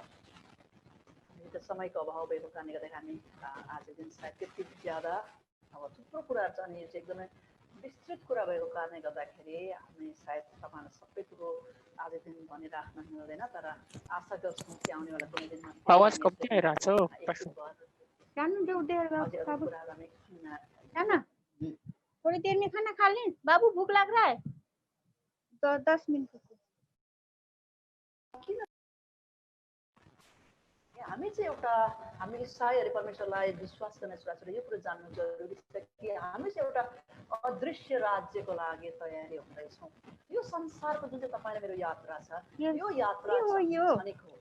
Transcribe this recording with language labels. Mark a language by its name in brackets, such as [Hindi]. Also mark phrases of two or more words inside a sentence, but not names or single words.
[Nepali] त समयको अभाव भएको कारणले गर्दा हामी आज दिन सायद त्यति ज्यादा अब थुप्रो कुराहरू छ, अनि यो चाहिँ एकदमै विस्तृत कुरा भएको कारणले गर्दाखेरि हामी सायद तपाईँहरूलाई सबै कुरो आज दिन भनिराख्न मिल्दैन। तर आशा गर्छौँ कि आउनेवाला कुनै दिनमा आवाज कम्ती आइरहेछ हौ। [Hindi] थोड़ी देर में खाना खा लें बाबू, भूख लग रहा है। 10 मिनट। [Nepali] हामी चाहिँ एउटा हामीले सायद परमेश्वरलाई विश्वास गर्ने छोराछोरी यो कुरो जान्नु जरुरी छ कि हामी चाहिँ एउटा अदृश्य राज्यको लागि तयारी हुँदैछौँ। यो संसारको जुन चाहिँ तपाईँ र मेरो यात्रा छ, यो यात्रा क्षणिक हो।